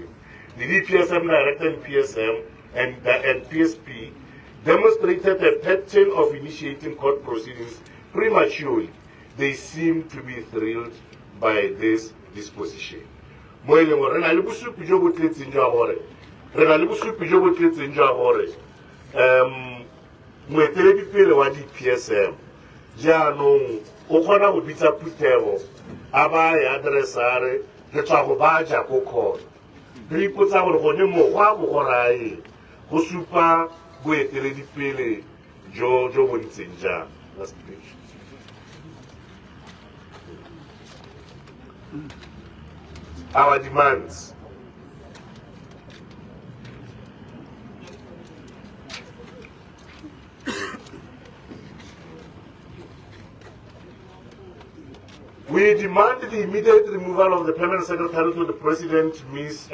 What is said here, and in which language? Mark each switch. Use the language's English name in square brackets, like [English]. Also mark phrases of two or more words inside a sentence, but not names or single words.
[English] The DPSM Director and PSM and PSP demonstrated a pattern of initiating court proceedings prematurely. They seem to be thrilled by this disposition. [Tswana] Moeteledipele wa DPSM jaanong o kgona go bitsa phuthego a ba e adresare re tswa go baja ko court re ipotsa gore gone mokgwa go go rae go supa boeteledipele jo bo ntseng jang. [English] Last page. Our demands. We demand the immediate removal of the permanent secretary to the president, Ms.